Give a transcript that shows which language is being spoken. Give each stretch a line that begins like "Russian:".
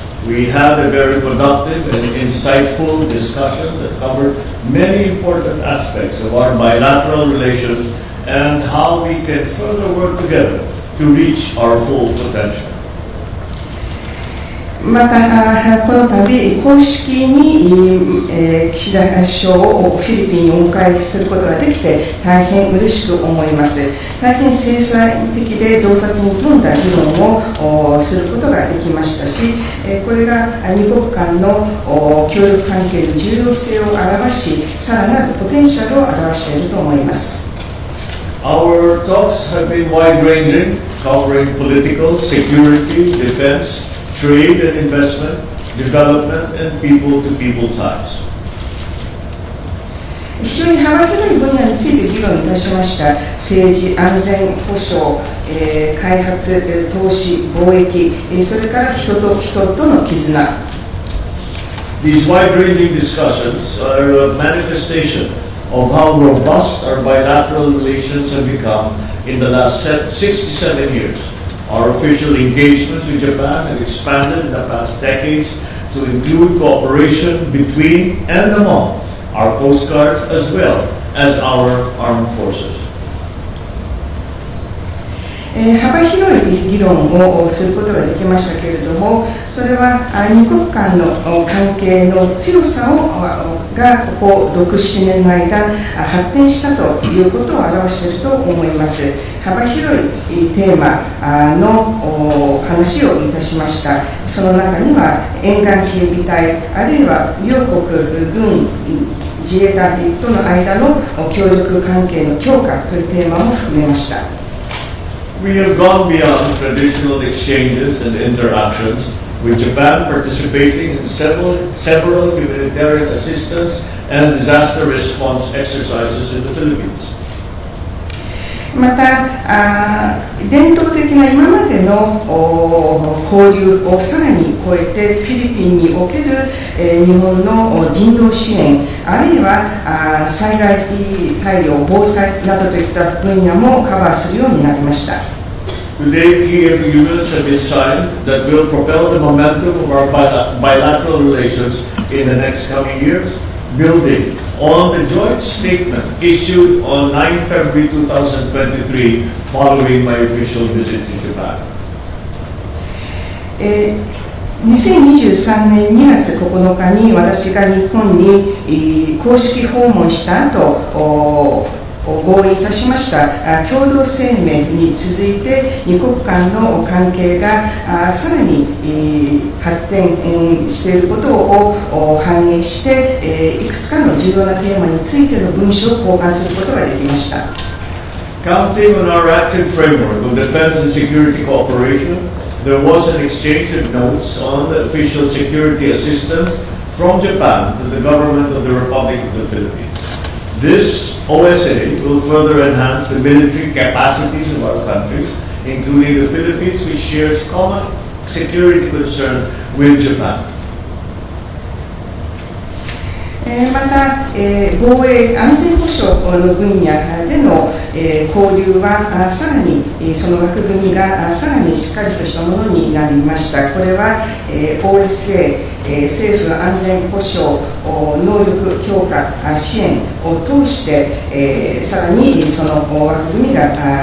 English: We had a very productive and insightful discussion that covered many important aspects of our bilateral relations and how we can further work together to reach our full potential.
Japanese: また、この度、公式に、岸田首相をフィリピンにお迎えすることができて、大変嬉しく思います。大変制裁的で洞察に富んだ議論をすることができましたし、これが二国間の協力関係の重要性を表し、さらなるポテンシャルを表していると思います。
English: Our talks have been wide-ranging, covering political, security, defense, trade and investment, development, and people-to-people ties.
Japanese: 非常に幅広い分野について議論いたしました。政治、安全保障、開発、投資、貿易、それから人と人との絆。
English: These wide-ranging discussions are a manifestation of how robust our bilateral relations have become in the last 67 years. Our official engagements with Japan have expanded in the past decades to include cooperation between and among our Coast Guards as well as our armed forces.
Japanese: 幅広い議論をすることができましたけれども、それは二国間の関係の強さがここ6、7年の間発展したということを表していると思います。幅広いテーマの話をいたしました。その中には沿岸警備隊、あるいは両国軍自衛隊との間の協力関係の強化というテーマも含めました。
English: We have gone beyond traditional exchanges and interactions, with Japan participating in several humanitarian assistance and disaster response exercises in the Philippines.
Japanese: また伝統的な今までの交流をさらに超えてフィリピンにおける日本の人道支援、あるいは災害対応、防災などといった分野もカバーするようになりました。
English: Today, key agreements have been signed that will propel the momentum of our bilateral relations in the next coming years, building on the joint statement issued on 9 February 2023 following my official visit to Japan.
Japanese: 2023年2月9日に私が日本に公式訪問した後合意いたしました共同声明に続いて二国間の関係がさらに発展していることを反映していくつかの重要なテーマについての文書を交換することができました。
English: Counting on our active framework of defense and security cooperation, there was an exchange of notes on the official security assistance from Japan to the government of the Republic of the Philippines. This OSA will further enhance the military capacities of our countries, including the Philippines, which shares common security concerns with Japan.
Japanese: また、防衛安全保障の分野での、交流はさらにその枠組みがさらにしっかりとしたものになりました。これは、OSA、政府安全保障能力強化支援を通して、さらにその枠組みが